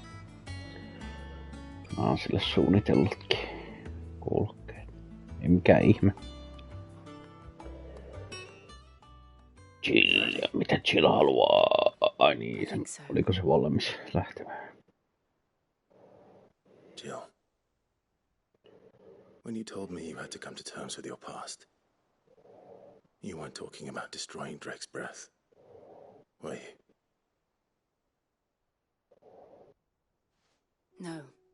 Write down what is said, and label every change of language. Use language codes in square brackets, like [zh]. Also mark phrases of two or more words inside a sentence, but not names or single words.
[fi] Mä oon sille suunnitellutkin kuulokkeet. Ei mikään ihme. Chill, mitä Chill haluaa? Ai niin, oliko se valmis lähtemään? [en] Jill, when you told me you had to come to terms with your past, you weren't talking about destroying Drake's breath, were you? No.